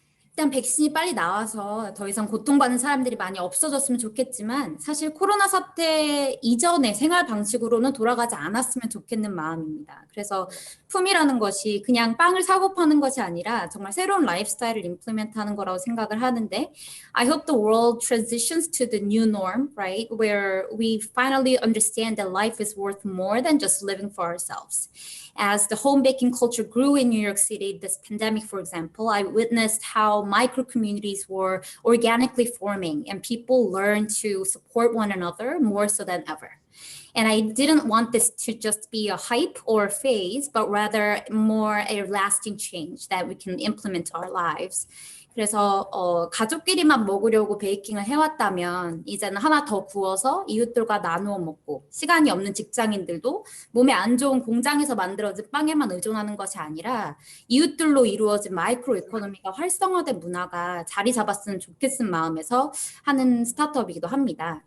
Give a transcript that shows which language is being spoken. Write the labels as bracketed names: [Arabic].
[Korean] 일단 백신이 빨리 나와서 더 이상 고통받는 사람들이 많이 없어졌으면 좋겠지만 사실 코로나 사태 이전의 생활 방식으로는 돌아가지 않았으면 좋겠는 마음입니다. 그래서 품이라는 것이 그냥 빵을 사고 파는 것이 아니라 정말 새로운 라이프스타일을 임플리멘트하는 거라고 생각을 하는데 [English] I hope the world transitions to the new norm, right? Where we finally understand that life is worth more than just living for ourselves. As the home baking culture grew in New York City, this pandemic, for example, I witnessed how micro communities were organically forming and people learned to support one another more so than ever. And I didn't want this to just be a hype or a phase, but rather more a lasting change that we can implement to our lives. [Korean] 그래서 가족끼리만 먹으려고 베이킹을 해왔다면 이제는 하나 더 구워서 이웃들과 나누어 먹고 시간이 없는 직장인들도 몸에 안 좋은 공장에서 만들어진 빵에만 의존하는 것이 아니라 이웃들로 이루어진 마이크로 이코노미가 활성화된 문화가 자리 잡았으면 좋겠은 마음에서 하는 스타트업이기도 합니다.